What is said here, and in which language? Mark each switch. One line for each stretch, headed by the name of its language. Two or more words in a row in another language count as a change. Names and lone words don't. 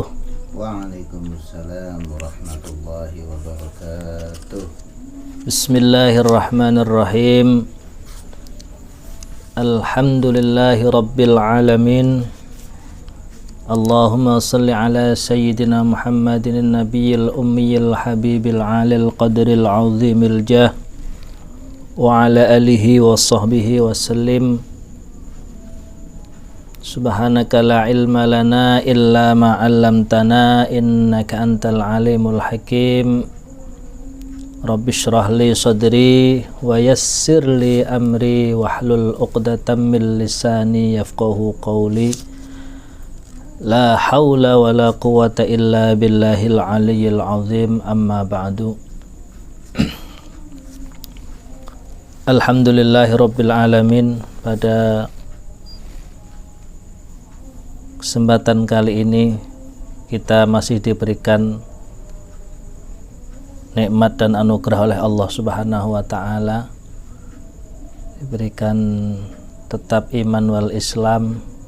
Arabic: وعليكم السلام ورحمة الله وبركاته. بسم الله الرحمن الرحيم. الحمد لله رب العالمين. اللهم صل على سيدنا محمد النبي الأمي الحبيب العالي القدر العظيم الجاه وعلى آله وصحبه وسلم. سبحانك لا علم لنا إلا ما علمتنا إنك أنت العليم الحكيم. رب اشرح لي صدري ويسر لي أمري واحلل عقدة من لساني يفقهوا قولي. لا حول ولا قوة إلا بالله العلي العظيم، أما بعد. الحمد لله رب العالمين.
Indonesian: Pada kesempatan kali ini kita masih diberikan nikmat dan anugerah oleh Allah
Arabic: سبحانه وتعالى,
Indonesian: diberikan tetap
Arabic: الإيمان والإسلام,